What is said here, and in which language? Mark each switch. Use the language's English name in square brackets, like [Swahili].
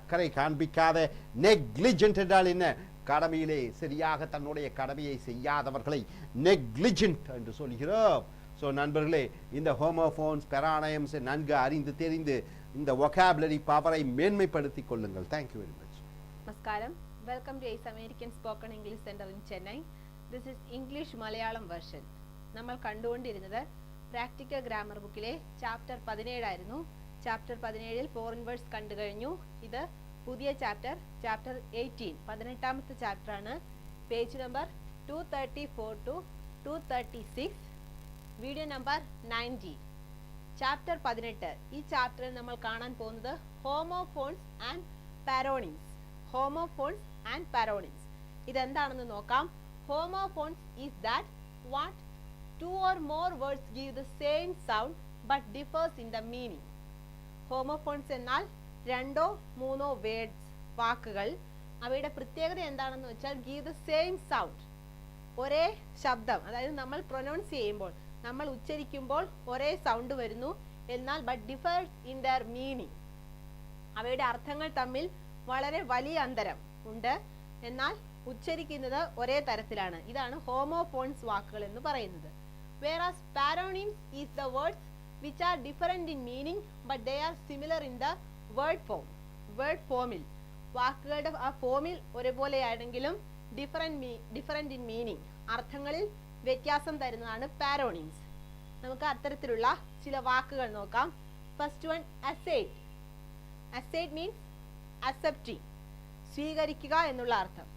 [Tamil] அக்கறை காண்பிக்காத, negligent என்றால் என்ன? கடமையிலே சரியாக தன்னுடைய கடமையை செய்யாதவர்களை negligent என்று சொல்கிறோம். ஸோ நண்பர்களே, இந்த ஹோமோஃபோன்ஸ் பெரானயம்ஸ் நன்கு அறிந்து தெரிந்து இந்த vocabulary பவரை மேன்மைப்படுத்திக் கொள்ளுங்கள். [English] Thank you very much. [Tamil] நமஸ்காரம். [English] Welcome to Ace American spoken English centre in Chennai. This is English Malayalam version. [Malayalam] നമ്മൾ കണ്ടുകൊണ്ടിരുന്നത് പ്രാക്ടിക്കൽ ഗ്രാമർ ബുക്കിലെ ചാപ്റ്റർ 17 ആയിരുന്നു. ചാപ്റ്റർ 17ൽ ഫോറിൻ വേർഡ്സ് കണ്ടു കഴിഞ്ഞു. ഇത് പുതിയ ചാപ്റ്റർ 18, 18ാമത്തെ ചാപ്റ്റർ ആണ്. Page number 234 to 236, video number 90. Chapter 18. ഈ ചാപ്റ്ററിൽ നമ്മൾ കാണാൻ പോകുന്നത് ഹോമോഫോൺസ് ആൻഡ് പാരോണിംസ്. ഹോമോഫോൺസ് ആൻഡ് പാരോണിംസ് ഇതെന്താണെന്ന് നോക്കാം. [English] Homophones is that what two or more words give the same sound but differs in the meaning. [Malayalam] Homophones എന്നാൽ രണ്ടോ മൂന്നോ വേർഡ്സ് വാക്കുകൾ അവയുടെ പ്രത്യേകത എന്താണെന്ന് വെച്ചാൽ [English] give the same sound, [Malayalam] ഒരേ ശബ്ദം, അതായത് നമ്മൾ പ്രൊനൗൺസ് ചെയ്യുമ്പോൾ നമ്മൾ ഉച്ചരിക്കുമ്പോൾ ഒരേ സൗണ്ട് വരുന്നു, എന്നാൽ [English] but differs in their meaning, [Malayalam] അവയുടെ അർത്ഥങ്ങൾ തമ്മിൽ വളരെ വലിയ അന്തരം ഉണ്ട്, എന്നാൽ ഉച്ചരിക്കുന്നത് ഒരേ തരത്തിലാണ്. ഇതാണ് ഹോമോഫോൺസ് വാക്കുകൾ എന്ന് പറയുന്നത്. [English] Whereas paronyms is the words which are different in meaning but they are similar in the word form. [Malayalam] Word formil വാക്കുകളുടെ ആ ഫോമിൽ ഒരേപോലെയാണെങ്കിലും [English] different in meaning, [Malayalam] അർത്ഥങ്ങളിൽ വ്യത്യാസം തരുന്നതാണ് പാരോണിംസ്. നമുക്ക് അത്തരത്തിലുള്ള ചില വാക്കുകൾ നോക്കാം. First one, aside. [English] aside means accepting, [Malayalam] സ്വീകരിക്കുക എന്നുള്ള അർത്ഥം.